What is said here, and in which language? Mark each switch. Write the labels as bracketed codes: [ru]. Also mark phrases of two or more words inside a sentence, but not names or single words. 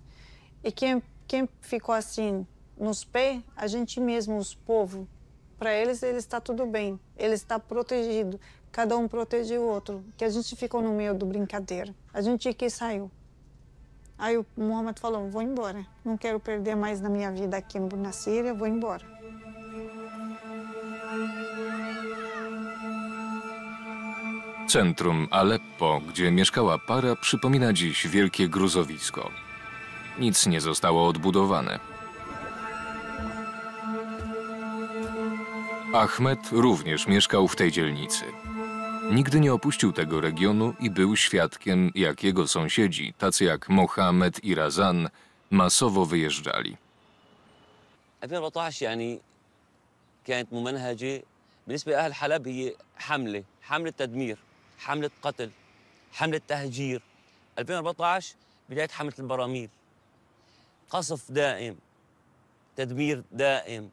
[pt] E quem ficou assim nos pés, a gente mesmo, os povos. Para eles está tudo bem, eles estão protegidos, cada um protege o outro, que a gente ficou no meio do brincadeira. A gente que saiu. Aí o Mohamed falou, vou embora, não quero perder mais na minha vida aqui na Síria, vou embora. [pl] Centrum Aleppo, gdzie mieszkała para, przypomina dziś wielkie gruzowisko. Nic nie zostało odbudowane. Ahmed również mieszkał w tej dzielnicy. Nigdy nie opuścił tego regionu i był świadkiem, jak jego sąsiedzi, tacy jak Mohamed i Razan, masowo wyjeżdżali. [ar] 2014 يعني كانت ممنهجة بالنسبة لأهل حلب هي حملة تدمير، حملة قتل، حملة تهجير. 2014 بداية حملة البراميل. قصف دائم، تدمير دائم.